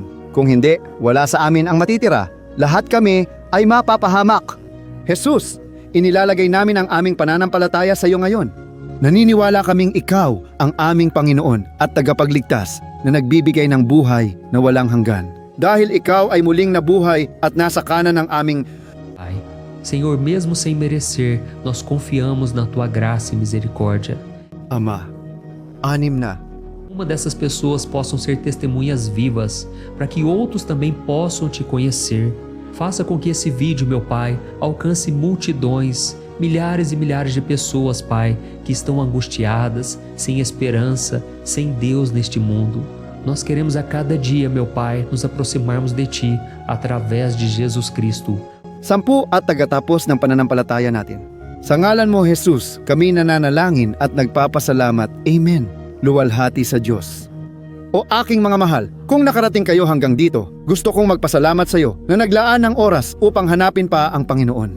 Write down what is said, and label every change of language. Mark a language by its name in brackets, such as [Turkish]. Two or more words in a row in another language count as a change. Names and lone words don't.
[Filipino] Kung hindi, wala sa amin ang matitira. Lahat kami ay mapapahamak. Jesus, inilalagay namin ang aming pananampalataya sa iyo ngayon. Naniniwala kaming ikaw ang aming Panginoon at tagapagligtas na nagbibigay ng buhay na walang hanggan. Dahil ikaw ay muling nabuhay at nasa kanan ng aming [Portuguese] Pai. Senhor, mesmo sem merecer, nós confiamos na tua graça e misericórdia. [Filipino] Ama. 6 na. [Portuguese] Uma dessas pessoas possam ser testemunhas vivas, para que outros também possam te conhecer. Faça com que esse vídeo, meu Pai, alcance multidões, milhares e milhares de pessoas, Pai, que estão angustiadas, sem esperança, sem Deus neste mundo. Nós queremos a cada dia, meu Pai, nos aproximarmos de Ti através de Jesus Cristo. [Filipino] 10 at tagatapos ng pananampalataya natin. Sa ngalan mo, Jesus, kami nananalangin at nagpapasalamat. Amen. Luwalhati sa Diyos. O aking mga mahal, kung nakarating kayo hanggang dito, gusto kong magpasalamat sa iyo na naglaan ng oras upang hanapin pa ang Panginoon.